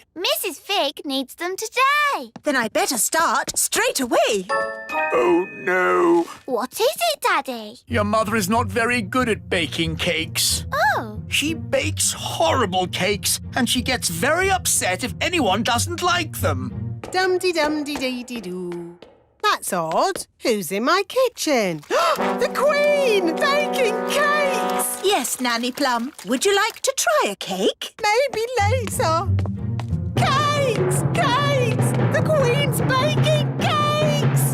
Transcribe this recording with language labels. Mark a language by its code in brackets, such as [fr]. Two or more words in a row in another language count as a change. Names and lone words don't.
[en] Mrs. Fig needs them today. Then I'd better start straight away. Oh no. What is it, Daddy? Your mother is not very good at baking cakes. Oh, She bakes horrible cakes and she gets very upset if anyone doesn't like them. Dum-de-dum-de-dee-dee-doo. That's odd. Who's in my kitchen? The Queen! Baking cakes! Yes, Nanny Plum. Would you like to try a cake? Maybe later. Cakes! Cakes! The Queen's baking cakes!